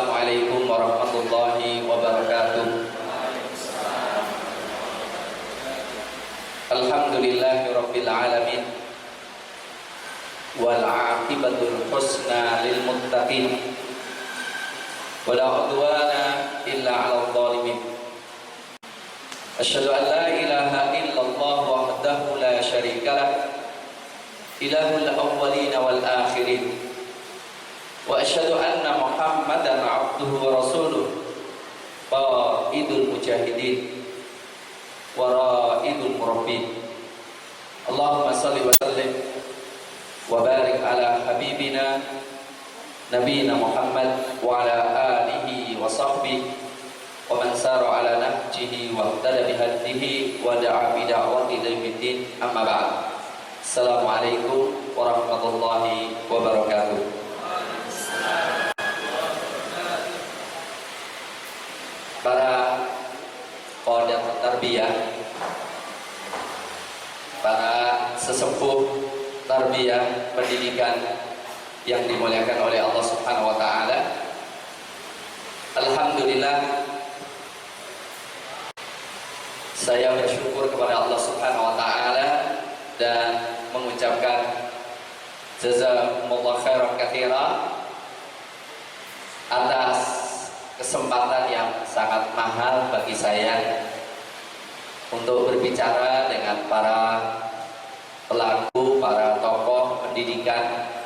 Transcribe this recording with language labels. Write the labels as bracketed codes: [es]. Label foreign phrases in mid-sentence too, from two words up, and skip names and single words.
[ar] السلام عليكم ورحمة الله وبركاته. الحمد لله رب العالمين، والعاقبة للمتقين، ولا عدوان إلا على الظالمين. أشهد أن لا إله إلا الله وحده لا شريك له، إله الأولين والآخرين. وأشهد أن محمدا عبده ورسوله, قائد المجاهدين ورائد المربين. اللهم صل وسلم وبارك على حبيبنا نبينا محمد وعلى آله وصحبه ومن سار على نهجه واهتدى بهديه ودعا بدعوته إلى يوم الدين. أما بعد. السلام عليكم ورحمة الله وبركاته. [id] Para [ar] قادة التربية, [id] para sesepuh tarbiyah pendidikan yang dimuliakan oleh Allah [ar] سبحانه وتعالى. [id] Alhamdulillah, saya bersyukur kepada Allah [ar] سبحانه وتعالى [id] dan mengucapkan [ar] جزاكم الله خيرا كثيرا [id] atas kesempatan yang sangat mahal bagi saya untuk berbicara dengan para pelaku, para tokoh pendidikan.